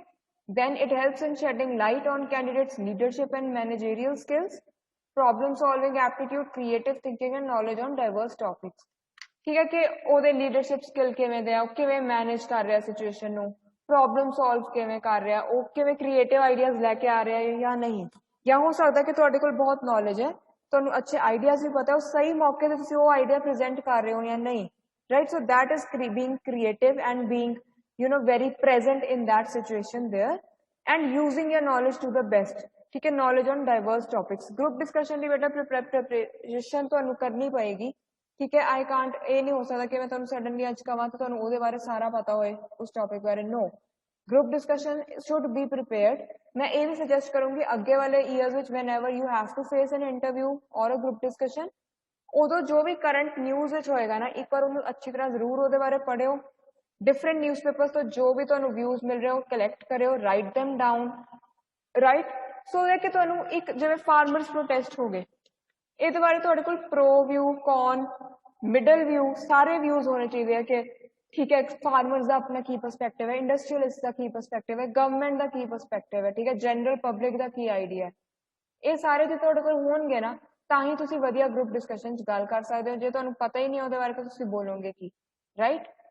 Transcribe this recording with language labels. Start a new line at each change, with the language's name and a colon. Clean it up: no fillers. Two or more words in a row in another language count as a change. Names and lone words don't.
English: then it helps in shedding light on candidates leadership and managerial skills, problem solving aptitude, creative thinking and knowledge on diverse topics
Punjabi: ਠੀਕ ਹੈ ਕਿ ਉਹਦੇ
English: leadership skill
Punjabi: ਕਿਵੇਂ ਦੇ ਆ, ਉਹ ਕਿਵੇਂ ਮੈਨੇਜ ਕਰ ਰਿਹਾ ਸਿਚੁਏਸ਼ਨ ਨੂੰ,
English: problem solve
Punjabi: ਕਿਵੇਂ ਕਰ ਰਿਹਾ, ਉਹ ਕਿਵੇਂ
English: creative ideas
Punjabi: ਲੈ ਕੇ ਆ ਰਿਹਾ ਹੈ ਜਾਂ ਨਹੀਂ, ਜਾਂ ਹੋ ਸਕਦਾ ਕਿ ਤੁਹਾਡੇ ਕੋਲ ਬਹੁਤ ਨੌਲੇਜ ਹੈ, ਤੁਹਾਨੂੰ ਅੱਛੇ ਆਈਡੀਆਜ਼ ਵੀ ਪਤਾ, ਉਹ ਸਹੀ ਮੌਕੇ ਤੇ ਤੁਸੀਂ ਉਹ
English: idea present
Punjabi: ਕਰ ਰਹੇ ਹੋ ਜਾਂ ਨਹੀਂ,
English: right? So that is being creative and being very present in that situation there and using your knowledge to the best
Hindi: ठीक है।
English: knowledge on diverse topics, group discussion
Punjabi: ਦੀ ਬੇਟਾ preparation ਤੁਹਾਨੂੰ ਕਰਨੀ ਪਏਗੀ
Hindi: ठीक है।
English: I can't
Punjabi: ਇਹ ਨਹੀਂ ਹੋ ਸਕਦਾ ਕਿ ਮੈਂ ਤੁਹਾਨੂੰ ਸਡਨਲੀ ਅੱਜ ਕਹਾਂ ਤਾਂ ਤੁਹਾਨੂੰ ਉਹਦੇ ਬਾਰੇ ਸਾਰਾ ਪਤਾ ਹੋਏ ਉਸ ਟੌਪਿਕ ਬਾਰੇ,
English: no, group discussion should be prepared।
Punjabi: मैं ਇਹ ਵੀ suggest ਕਰੂੰਗੀ ਅੱਗੇ ਵਾਲੇ years ਵਿੱਚ
English: whenever you have to face an interview or a group discussion
Punjabi: ਉਦੋਂ ਜੋ ਵੀ
English: current news
Punjabi: ਵਿੱਚ ਹੋਏਗਾ ਨਾ ਇੱਕ ਵਾਰ ਉਹਨੂੰ ਅੱਛੀ ਤਰ੍ਹਾਂ ਜ਼ਰੂਰ ਉਹਦੇ ਬਾਰੇ ਪੜ੍ਹਿਓ,
English: different newspapers
Punjabi: ਤੋਂ ਜੋ ਵੀ ਤੁਹਾਨੂੰ ਵਿਊਜ਼ ਮਿਲ ਰਹੇ ਹੋ ਕਲੈਕਟ ਕਰਿਓ,
English: write them down, right, so that
Punjabi: ਕਿ ਤੁਹਾਨੂੰ ਇੱਕ ਜਿਵੇਂ ਫਾਰਮਰਸ ਪ੍ਰੋਟੈਸਟ ਹੋ ਗਏ ਇਹਦੇ ਬਾਰੇ ਤੁਹਾਡੇ ਕੋਲ
English: pro view, con, middle view
Punjabi: ਸਾਰੇ ਵਿਊਜ਼ ਹੋਣੇ ਚਾਹੀਦੇ ਆ ਕਿ ਠੀਕ ਹੈ ਫਾਰਮਰਸ ਦਾ ਆਪਣਾ ਕੀ ਪਰਸਪੈਕਟਿਵ ਹੈ, ਇੰਡਸਟਰੀਅਲਿਸਟ ਦਾ ਕੀ ਪਰਸਪੈਕਟਿਵ ਹੈ, ਗਵਰਨਮੈਂਟ ਦਾ ਕੀ ਪਰਸਪੈਕਟਿਵ ਹੈ ਠੀਕ ਹੈ,
English: general public
Punjabi: ਦਾ ਕੀ ਆਈਡੀਆ ਹੈ, ਇਹ ਸਾਰੇ ਜੇ ਤੁਹਾਡੇ ਕੋਲ ਹੋਣਗੇ ਨਾ ਤਾਂ ਹੀ ਤੁਸੀਂ ਵਧੀਆ
English: group discussion
Punjabi: 'ਚ ਗੱਲ ਕਰ ਸਕਦੇ ਹੋ, ਜੇ ਤੁਹਾਨੂੰ ਪਤਾ ਹੀ ਨਹੀਂ ਉਹਦੇ ਬਾਰੇ ਤਾਂ ਤੁਸੀਂ ਬੋਲੋਗੇ ਕੀ, ਰਾਈਟ।